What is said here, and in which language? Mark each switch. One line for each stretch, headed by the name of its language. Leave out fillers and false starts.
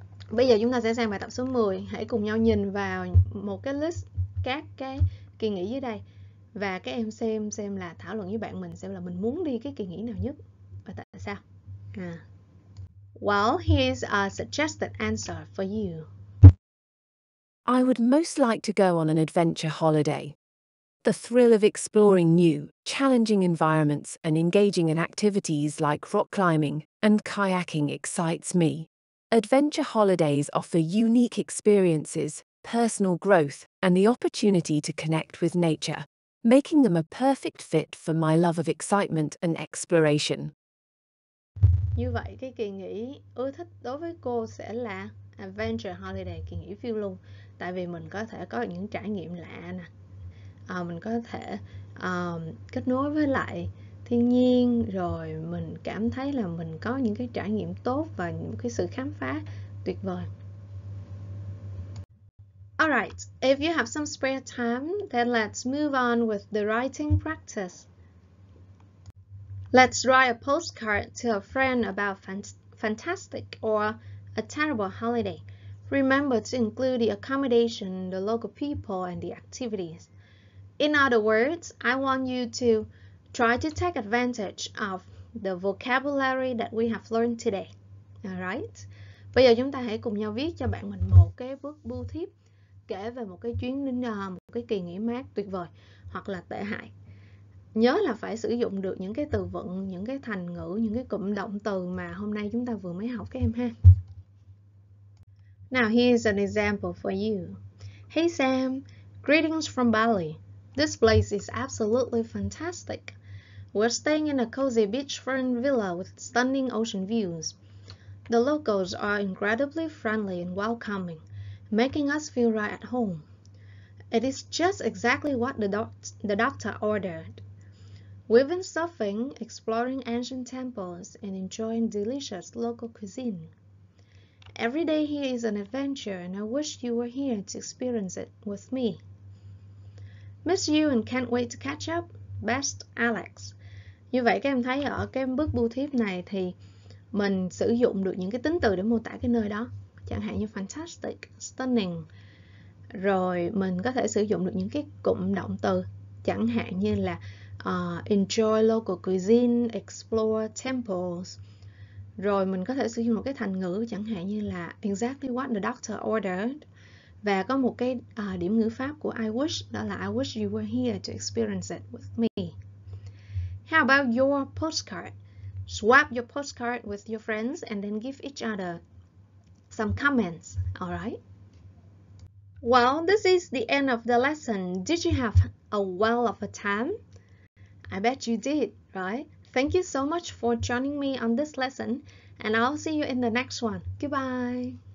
Vietnamese: Bây giờ chúng ta sẽ sang bài tập số 10. Hãy cùng nhau nhìn vào một cái list các cái kỳ nghỉ dưới đây và các em xem là thảo luận với bạn mình xem là mình muốn đi cái kỳ nghỉ nào nhất và tại sao.
English: Well, here's a suggested answer for you. I would most like to go on an adventure holiday. The thrill of exploring new, challenging environments and engaging in activities like rock climbing and kayaking excites me. Adventure holidays offer unique experiences, personal growth, and the opportunity to connect with nature, making them a perfect fit for my love of excitement and exploration.
Vietnamese: Như vậy, cái kỳ nghỉ ưa thích đối với cô sẽ là Adventure Holiday, kỳ nghỉ phiêu lưu. Tại vì mình có thể có những trải nghiệm lạ nè. Mình có thể kết nối với lại thiên nhiên, rồi mình cảm thấy là mình có những cái trải nghiệm tốt và những cái sự khám phá tuyệt vời.
English: Alright, if you have some spare time, then let's move on with the writing practice. Let's write a postcard to a friend about fantastic or a terrible holiday. Remember to include the accommodation, the local people, and the activities. In other words, I want you to try to take advantage of the vocabulary that we have learned today. Alright?
Vietnamese: Bây giờ chúng ta hãy cùng nhau viết cho bạn mình một cái bưu thiếp kể về một cái chuyến đến một cái kỳ nghỉ mát tuyệt vời hoặc là tệ hại. nhớ là phải sử dụng được những cái từ vựng, những cái thành ngữ, những cái cụm động từ mà hôm nay chúng ta vừa mới học các em ha.
English: Now here's an example for you. Hey Sam, greetings from Bali. This place is absolutely fantastic. We're staying in a cozy beachfront villa with stunning ocean views. The locals are incredibly friendly and welcoming, making us feel right at home. It is just exactly what the doctor ordered. We've been surfing, exploring ancient temples, and enjoying delicious local cuisine. Every day here is an adventure, and I wish you were here to experience it with me. Miss you and can't wait to catch up. Best, Alex.
Vietnamese: Như vậy các em thấy ở cái bước bưu thiếp này thì mình sử dụng được những cái tính từ để mô tả cái nơi đó. Chẳng hạn như fantastic, stunning. Rồi mình có thể sử dụng được những cái cụm động từ. Chẳng hạn như là
English: enjoy local cuisine, explore temples.
Vietnamese: Rồi mình có thể sử dụng một cái thành ngữ chẳng hạn như là
English: exactly what the doctor ordered.
Vietnamese: Và có một cái điểm ngữ pháp của I wish, đó là
English: I wish you were here to experience it with me. How about your postcard? Swap your postcard with your friends and then give each other some comments, alright? Well, this is the end of the lesson. Did you have a well of a time? I bet you did, right? Thank you so much for joining me on this lesson, and I'll see you in the next one. Goodbye.